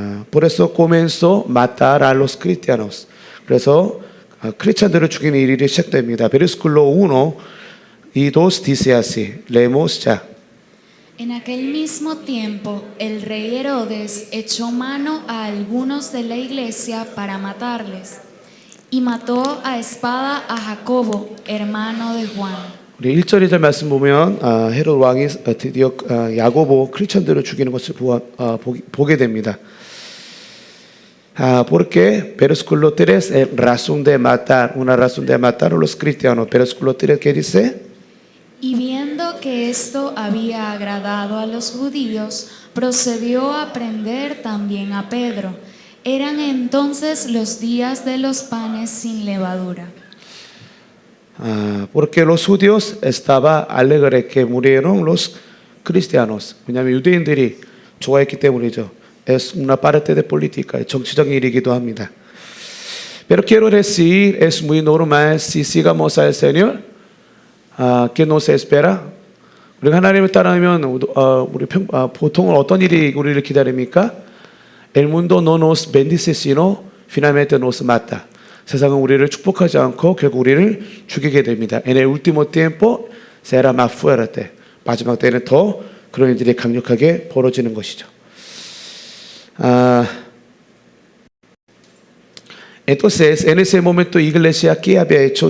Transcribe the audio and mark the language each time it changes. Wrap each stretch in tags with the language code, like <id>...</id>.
<es>Por eso comenzó a matar a los cristianos.</es> <ko>그래서 크리스찬들을 죽이는 일이 시작됩니다.</ko> <es>Versículo 1 y 2 dice así. Leemos ya. En aquel mismo tiempo, el rey Herodes echó mano a algunos de la iglesia para matarles, y mató a espada a Jacobo, hermano de Juan.</es> <ko>우리 1절 2절 말씀 보면 헤롯 왕이 드디어 야고보 크리스천들을 죽이는 것을 보게 됩니다.</ko> <es>Porque versículo 3 es razón de matar, una razón de matar a los cristianos. Versículo 3 ¿qué dice? Y viendo que esto había agradado a los judíos, procedió a prender también a Pedro. Eran entonces los días de los panes sin levadura. Porque los judíos estaban alegres que murieron los cristianos.</es> <ko>왜냐하면 유대인들이 좋아했기 때문이죠.</ko> <es>Es una parte de política,</es> <ko>정치적인 일이기도 합니다.</ko> <es>Pero quiero decir, es muy normal si sigamos al Señor, que nos espera.</es> <ko>우리가 하나님을 따르면 우리 보통은 어떤 일이 우리를 기다립니까?</ko> <es>El mundo no nos bendice sino finalmente nos mata.</es> <ko>세상은 우리를 축복하지 않고 결국 우리를 죽이게 됩니다.</ko> <es>En el último tiempo será más fuerte.</es> <ko>마지막 때는 더 그런 일들이 강력하게 벌어지는 것이죠.</ko> <es>Entonces, en ese momento, iglesia, ¿qué había hecho?</es>